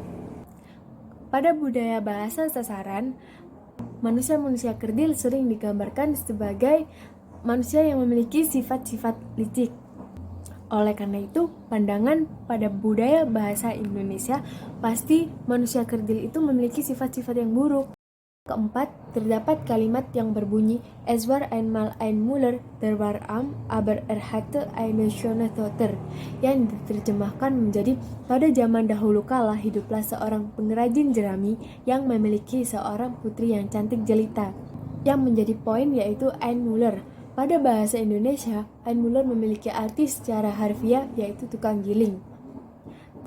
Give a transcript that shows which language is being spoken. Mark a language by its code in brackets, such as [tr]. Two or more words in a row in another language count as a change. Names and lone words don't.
[id] Pada budaya bahasa sasaran, manusia-manusia kerdil sering digambarkan sebagai manusia yang memiliki sifat-sifat licik. Oleh karena itu, pandangan pada budaya bahasa Indonesia pasti manusia kerdil itu memiliki sifat-sifat yang buruk. Keempat, terdapat kalimat yang berbunyi [de] Es war einmal ein Müller, der war arm, aber hatte eine schöne Tochter, [id] yang diterjemahkan menjadi pada zaman dahulu kala hiduplah seorang pengrajin jerami yang memiliki seorang putri yang cantik jelita. Yang menjadi poin yaitu [de] ein Müller. [id] Pada bahasa Indonesia, [de] ein Müller [id] memiliki arti secara harfiah yaitu tukang giling.